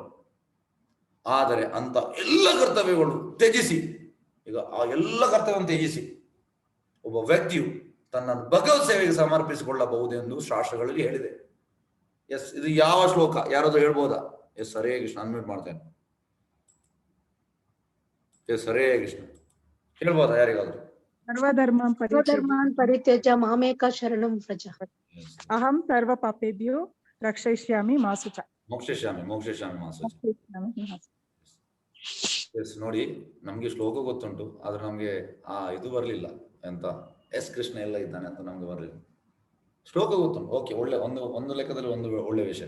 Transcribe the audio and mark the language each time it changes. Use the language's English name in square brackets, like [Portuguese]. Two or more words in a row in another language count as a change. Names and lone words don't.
[Kannada] ಆದರೆ ಅಂತ ಎಲ್ಲ ಕರ್ತವ್ಯಗಳು ತ್ಯಜಿಸಿ, ಈಗ ಆ ಎಲ್ಲ ಕರ್ತವ್ಯವನ್ನು ತ್ಯಜಿಸಿ ಒಬ್ಬ ವ್ಯಕ್ತಿಯು ತನ್ನ ಭಗವತ್ ಸೇವೆಗೆ ಸಮರ್ಪಿಸಿಕೊಳ್ಳಬಹುದೆಂದು ಶಾಸ್ತ್ರಗಳಲ್ಲಿ ಹೇಳಿದೆ. ಎಸ್, ಇದು ಯಾವ ಶ್ಲೋಕ ಯಾರಾದ್ರೂ ಹೇಳ್ಬೋದಾ? ಎಸ್, ಹರೇ ಕೃಷ್ಣ. ಅನ್ಮ್ಯೂಟ್ ಮಾಡ್ತೇನೆ. ಎಸ್, ಹರೇ ಕೃಷ್ಣ ಹೇಳ್ಬೋದಾ ಯಾರಿಗಾದ್ರು? [Sanskrit] ಸರ್ವಧರ್ಮಾನ್ ಪರಿತ್ಯಜ್ಯ ಮಾಮೇಕ ಶರಣಂ ವ್ರಜ. ಅಹಂ ಸರ್ವ ಪಾಪೇಭ್ಯೋ ರಕ್ಷಯಿಷ್ಯಾಮಿ ಮಾ ಶುಚ. ಮೋಕ್ಷಯಿಷ್ಯಾಮಿ ಮಾ ಶುಚ. [Kannada] ಎಸ್, ನೋಡಿ, ನಮ್ಗೆ ಶ್ಲೋಕ ಗೊತ್ತುಂಟು, ಆದ್ರೆ ನಮ್ಗೆ ಇದು ಬರ್ಲಿಲ್ಲ, ಎಂತ ಎಸ್ ಕೃಷ್ಣ ಎಲ್ಲ ಇದ್ದಾನೆ ಅಂತ ನಮ್ಗೆ ಬರ್ಲಿಲ್ಲ. ಶ್ಲೋಕ ಗೊತ್ತುಂಟು, ಓಕೆ, ಒಳ್ಳೆ ಒಂದು ಲೆಕ್ಕದಲ್ಲಿ ಒಂದು ಒಳ್ಳೆ ವಿಷಯ.